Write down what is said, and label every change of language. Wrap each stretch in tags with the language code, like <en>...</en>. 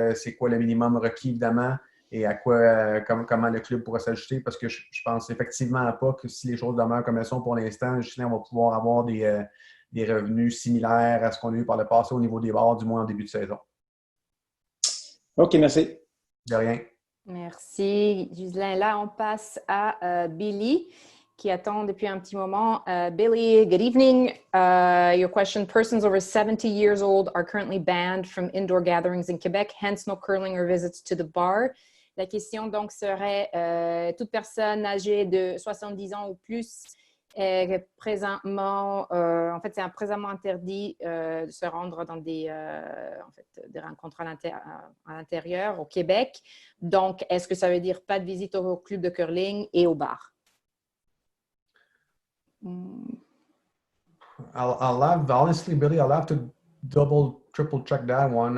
<fr>C'est quoi le minimum requis, évidemment, et à quoi, comment le club pourrait s'ajuster, parce que je pense effectivement pas que si les choses demeurent comme elles sont pour l'instant, Justin, on va pouvoir avoir des revenus similaires à ce qu'on a eu par le passé au niveau des bars, du moins en début de saison. OK, merci. De rien. Merci, Ghislain. Là, on passe à Billy, qui attend depuis un petit moment.</fr> <en>Billy, good evening. Your question, persons over 70 years old are currently banned from indoor gatherings in Quebec, hence no curling or visits to the bar.</en> <fr>La question donc serait, toute personne âgée de 70 ans ou plus présentement, en fait, c'est présentement interdit de se rendre dans des rencontres à l'intérieur au Québec. Donc, est-ce que ça veut dire pas de visite au club de curling et au bar?</fr> <en>Honestly, Billy, I'll have to triple check that one.</en>